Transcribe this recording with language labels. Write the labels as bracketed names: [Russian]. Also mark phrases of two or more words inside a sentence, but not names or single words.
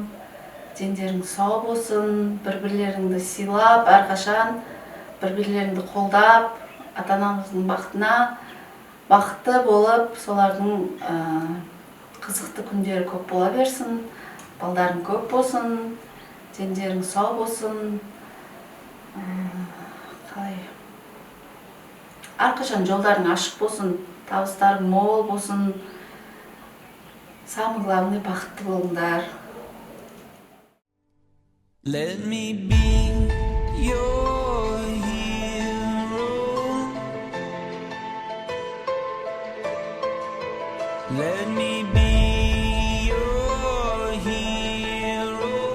[Kazakh] Дендерің сау болсын, бір-бірлеріңді сыйлап, әрқашан бір-бірлеріңді қолдап, ата-анамыздың бақытына бақытты болып, солардың қызықты күндері көп бола берсін, балдарың көп болсын, дендерің сау болсын. Әрқашан жолдарың ашық болсын, табыстарың мол болсын, [Russian] самый главный [Kazakh] бақытты болыңдар. [English] Let me be your hero. Let me be your hero.